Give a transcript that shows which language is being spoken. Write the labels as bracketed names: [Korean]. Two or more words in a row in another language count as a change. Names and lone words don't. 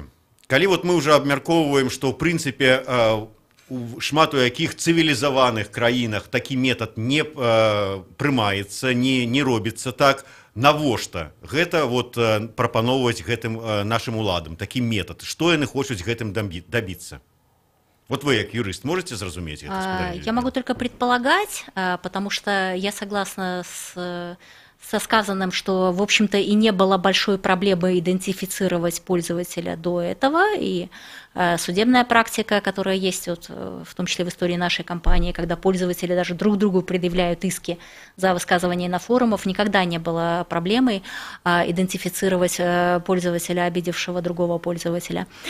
[Belarusian] Калі вот мы уже абмяркоўваем, што ў прынцыпе у шмат у якіх цывілізаваных краінах такі метад не прымаецца, не робіцца так, навошта гэта вот прапаноўваць гэтым нашим уладам такі метад? Што яны хочуць гэтым добиться? [Russian] Вот вы, как юрист, можете зразуметь это? Я могу только предполагать, потому что я согласна со сказанным, что, в общем-то, и не было большой проблемы идентифицировать пользователя до этого, и судебная практика, которая есть, вот, в том числе в истории нашей компании, когда пользователи даже друг другу предъявляют иски за высказывание на форумах, никогда не было проблемой идентифицировать пользователя, обидевшего другого пользователя.